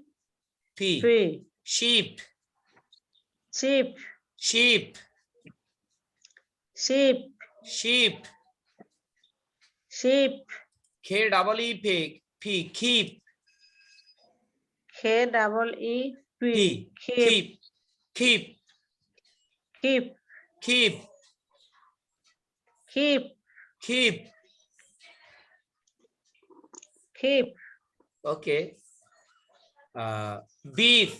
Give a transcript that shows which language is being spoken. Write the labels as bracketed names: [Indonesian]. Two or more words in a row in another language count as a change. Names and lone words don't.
[English] P, P. sheep, Sheep. sheep, Sheep. sheep. Sheep. K double E P, P, keep. K double E P. P, Keep. keep, keep, Keep. keep, Keep. keep. Keep. Okay. Beef.